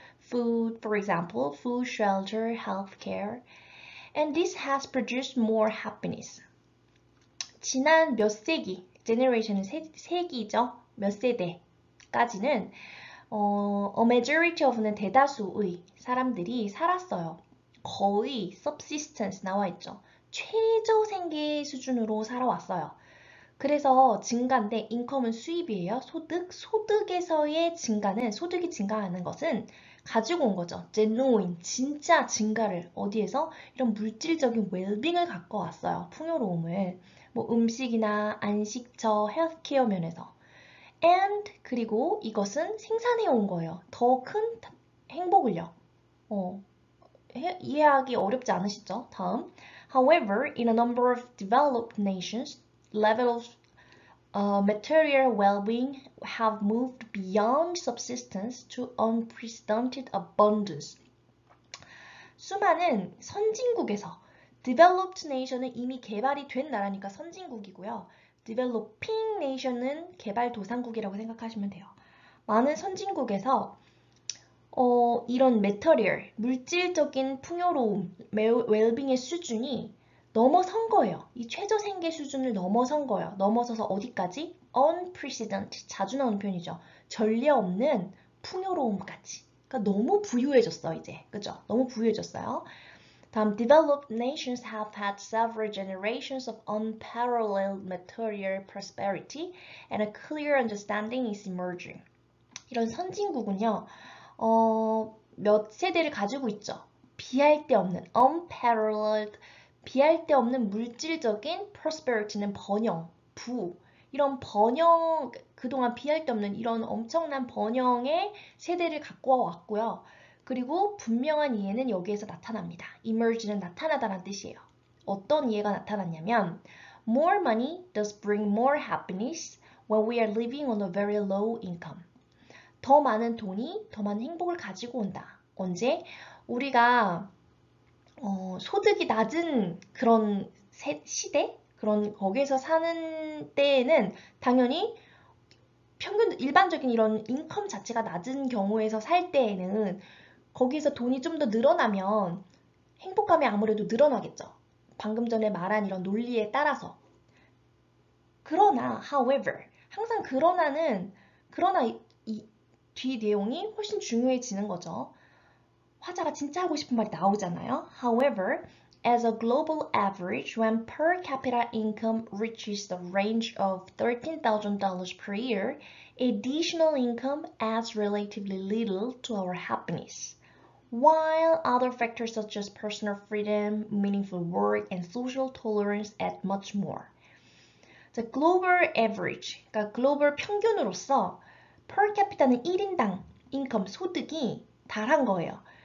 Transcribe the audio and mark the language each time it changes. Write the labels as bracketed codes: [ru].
[en] For example, food, shelter, healthcare, and this has produced more happiness. [ko] 지난 몇 세기, generation은 세기죠. 몇 세대까지는 [en] a majority of [ko] 는 대다수의 사람들이 살았어요. 거의 subsistence 나와 있죠. 최저 생계 수준으로 살아왔어요. 그래서 증가인데 인컴은 수입이에요. 소득에서의 증가는 소득이 증가하는 것은 가지고 온 거죠. genuine, 진짜 증가를 어디에서? 이런 물질적인 웰빙을 갖고 왔어요. 풍요로움을. 뭐 음식이나 안식처, 헬스케어 면에서. And 그리고 이것은 생산해 온 거예요. 더 큰 행복을요. 이해하기 어렵지 않으시죠? 다음. [en] However, in a number of developed nations, levels of material well-being have moved beyond subsistence to unprecedented abundance. [ko] 수많은 선진국에서 developed nation은 이미 개발이 된 나라니까 선진국이고요. developing nation은 개발도상국이라고 생각하시면 돼요. 많은 선진국에서 이런 material, 물질적인 풍요로움, 웰빙의 수준이 넘어선 거예요. 이 최저 생계 수준을 넘어선 거예요. 넘어서서 어디까지? unprecedented, 자주 나오는 표현이죠. 전례 없는 풍요로움까지. 그러니까 너무 부유해졌어, 이제. 그죠? 너무 부유해졌어요. 다음, [en] developed nations have had several generations of unparalleled material prosperity and a clear understanding is emerging. [ko] 이런 선진국은요, 몇 세대를 가지고 있죠. 비할 데 없는, unparalleled, 비할 데 없는 물질적인 prosperity는 번영, 부, 이런 번영, 그동안 비할 데 없는 이런 엄청난 번영의 세대를 갖고 왔고요. 그리고 분명한 이해는 여기에서 나타납니다. emerge는 나타나다라는 뜻이에요. 어떤 이해가 나타났냐면 [en] more money does bring more happiness when we are living on a very low income. [ko] 더 많은 돈이 더 많은 행복을 가지고 온다. 언제? 우리가 소득이 낮은 그런 시대? 그런 거기에서 사는 때에는 당연히 평균 일반적인 이런 인컴 자체가 낮은 경우에서 살 때에는 거기에서 돈이 좀 더 늘어나면 행복감이 아무래도 늘어나겠죠. 방금 전에 말한 이런 논리에 따라서. 그러나, however, 항상 그러나 이 뒤 내용이 훨씬 중요해지는 거죠. 화자가 진짜 하고 싶은 말이 나오잖아요. [en] However, as a global average, when per capita income reaches the range of $13,000 per year, additional income adds relatively little to our happiness. While other factors such as personal freedom, meaningful work, and social tolerance add much more. The global average, [ko] 그러니까 글로벌 평균으로서 [en] per capita [ko] 는 1인당 인컴, 소득이 달한 거예요.